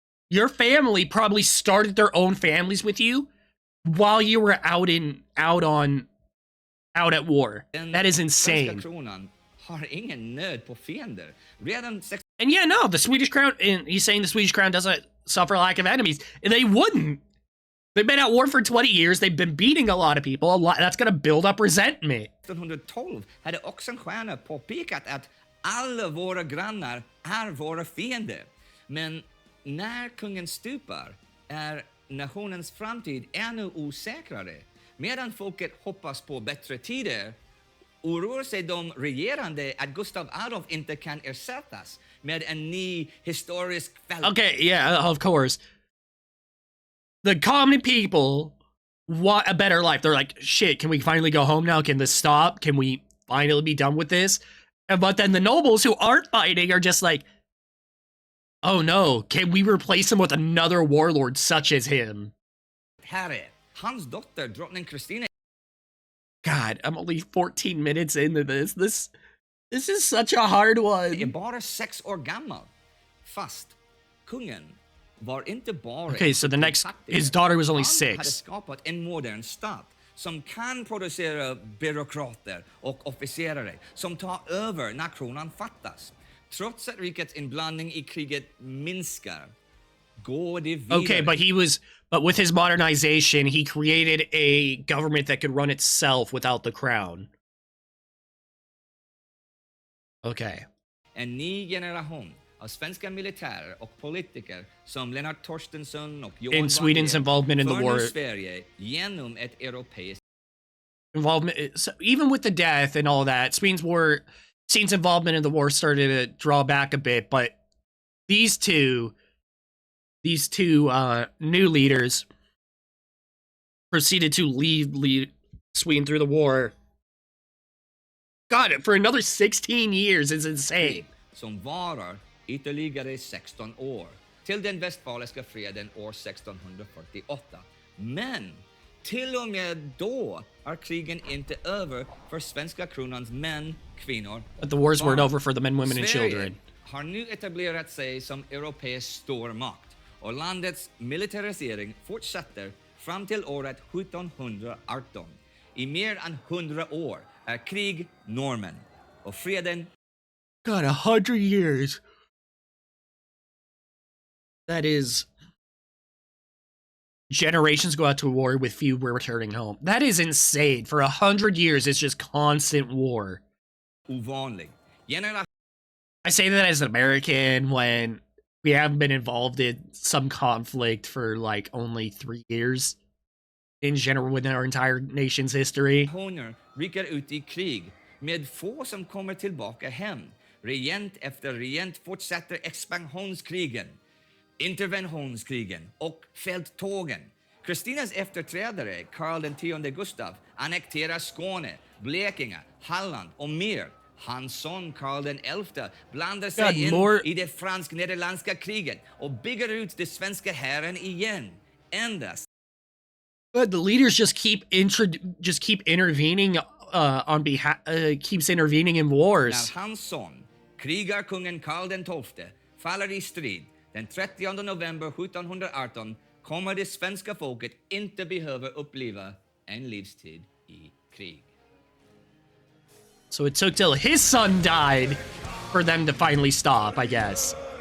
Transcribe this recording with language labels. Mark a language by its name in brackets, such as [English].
[English] Your family probably started their own families with you while you were out at war. That is insane. [Swedish] Har ingen nöd på fiender. Redan [English] and yeah, no, the Swedish crown, and he's saying the Swedish crown doesn't suffer lack of enemies. They wouldn't. They've been at war for 20 years. They've been beating a lot of people. That's going to build up resentment. [Swedish] 1912 hade Oxenstierna påpekat att alla våra grannar är våra fiender. Men när kungen stupar är nationens framtid ännu osäkrare. Medan folket hoppas på bättre tider oroar sig de regerande att Gustav Adolf inte kan ersättas med en ny historisk fält. [English] Okay, yeah, of course. The common people want a better life. They're like, shit, can we finally go home now? Can this stop? Can we finally be done with this? But then the nobles who aren't fighting are just like, oh no, can we replace him with another warlord such as him? [Swedish] Herre, hans dotter, drottning Kristina. [English] God, I'm only 14 minutes into this. This is such a hard one. [Swedish] Är bara 6 år gammal. Fast kungen var inte bara. [English] Okay, so his daughter was only [Swedish] Han hade [English] 6. [Swedish] skapat en modern stat som kan producera byråkrater och officerare som tar över när kronan fattas. Trots att rikets inblandning i kriget minskar, går det vidare. [English] Okay, but with his modernization, he created a government that could run itself without the crown. Okay. [Swedish] En ny generation av svenska militärer och politiker som Lennart Torstensson och Johan [English] In Sweden's involvement in the war. [Swedish] Sverige genom ett europeiskt [English] Involvement, so even with the death and all that, Sweden's involvement in the war started to draw back a bit, but these two new leaders proceeded to lead Sweden through the war. God, for another 16 years is insane. [Swedish] som varar ytterligare 16 år till den västfaliska freden år 1648. Men till och med då är krigen inte över för svenska kronans män, kvinnor. [English] But the wars weren't over for the men, women and children. [Swedish] Har nu etablerat sig som europeisk stormakt och landets militarisering fortsätter fram till året 1718. I mer än 100 år är krig normen och freden. [English] God, 100 years. That is generations go out to war with few returning home. That is insane. For 100 years, it's just constant war. [Swedish] Ovanlig. [English] I say that as an American when we haven't been involved in some conflict for like only 3 years in general within our entire nation's history. [Swedish] Honor rycker ut i krig med få som kommer tillbaka hem. Regent efter regent fortsätter expansionskrigen, interventionskrigen och fälttågen. Kristinas efterträdare, Karl X Gustav, annekterar Skåne, Blekinge, Halland och mer. Hans son Karl XI blandar sig in i det fransk-nederländska kriget och bygger ut det svenska hären igen. Endast. [English] But the leaders just keep intervening on behalf keeps intervening in wars. [Swedish] När hans son, krigarkungen Karl XII, faller i strid den 30 november 1718 kommer det svenska folket inte behöva uppleva en livstid i krig. [English] So it took till his son died for them to finally stop, I guess.